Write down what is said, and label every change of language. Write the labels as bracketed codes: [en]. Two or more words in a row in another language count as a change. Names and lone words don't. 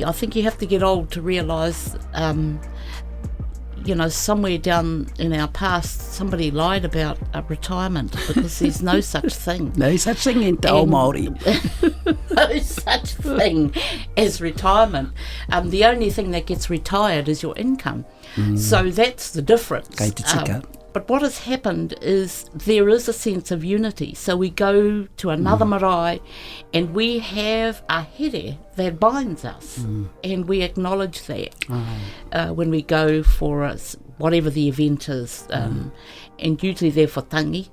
[en] I think you have to get old to realise, somewhere down in our past, somebody lied about retirement, because there's no such thing. No such thing in [mi] Te Ao Māori. [en] No such thing as retirement. The only thing that gets retired is your income. So that's the difference. [mi] Kei te tika. [en] But what has happened is there is a sense of unity. So we go to another marae and we have a here that binds us, and we acknowledge that when we go for whatever the event is, and usually they're for tangi.